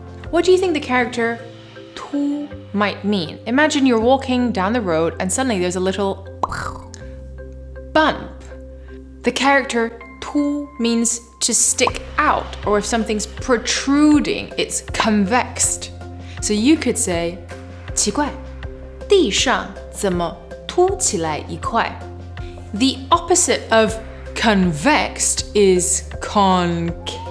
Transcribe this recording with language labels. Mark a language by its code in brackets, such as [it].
[en] What do you think the character tu might mean? Imagine you're walking down the road and suddenly there's a little bump. The character tu means to stick out, or if something's protruding, it's convexed. So you could say [zh] 奇怪，地上怎么凸起来一块? [en] The opposite of convexed is concave.